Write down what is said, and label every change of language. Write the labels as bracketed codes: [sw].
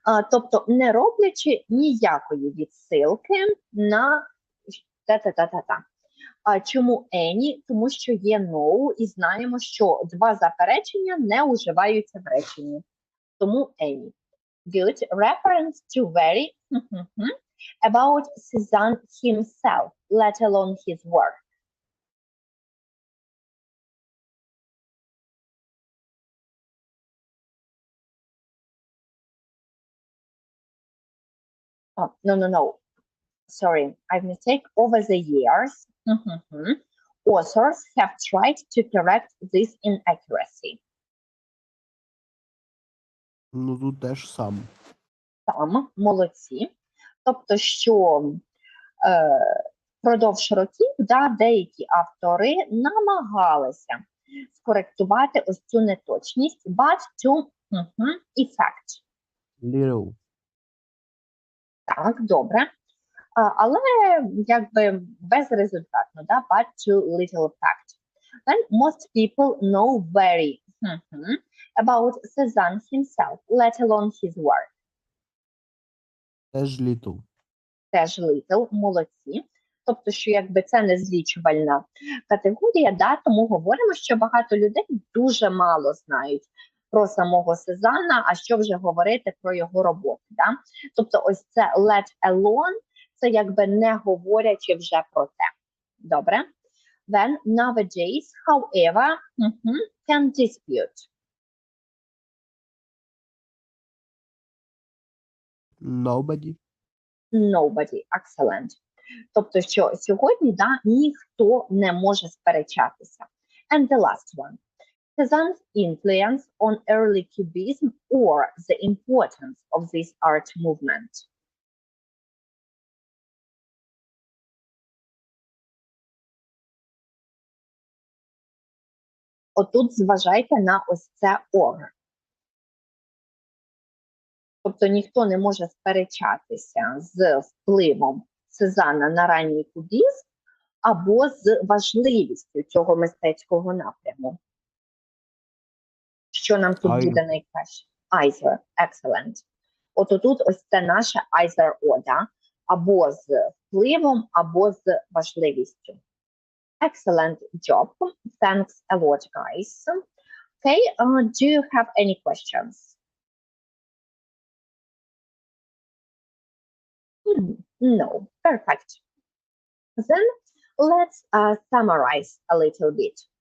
[uk] Тобто не роблячи ніякої відсилки на та-та-та-та-та. Чому any? Тому що є no, і знаємо, що два заперечення не уживаються в реченні. Тому any. [en] Good. Reference to very about Cézanne himself, let alone his work. Oh, no. Sorry, I've mistake. Over the years, authors have tried to correct this inaccuracy. [uk] Ну, тут теж сам. Сам, молодці. Тобто, що впродовж років деякі автори намагалися скоректувати ось цю неточність, [en] but to effect. Little. [uk] Так, добре. Але якби безрезультатно, [en] but to little effect. Then most people know very about Cézanne himself, let alone his work. [uk] Теж little. Теж little, молодці. Тобто, що якби це не злічувальна категорія, тому говоримо, що багато людей дуже мало знають про самого Сезанна, а що вже говорити про його роботи. Тобто ось це let alone, це якби не говорячи вже про те. Добре? [en] Then nowadays, however, can dispute. Nobody, excellent. [uk] Тобто, що сьогодні, ніхто не може сперечатися. [en] And the last one. Cézanne's influence on early cubism or the importance of this art movement. [uk] Отут зважайте на ось це or. Тобто ніхто не може сперечатися з впливом Сезанна на ранній кубізм або з важливістю цього мистецького напряму. Що нам тут буде найкраще? [en] Either. Excellent. [uk] От тут ось це наше either or, да? Або з впливом, або з важливістю. [en] Excellent job. Thanks a lot, guys. Okay, do you have any questions? No, perfect. Then let's summarize a little bit.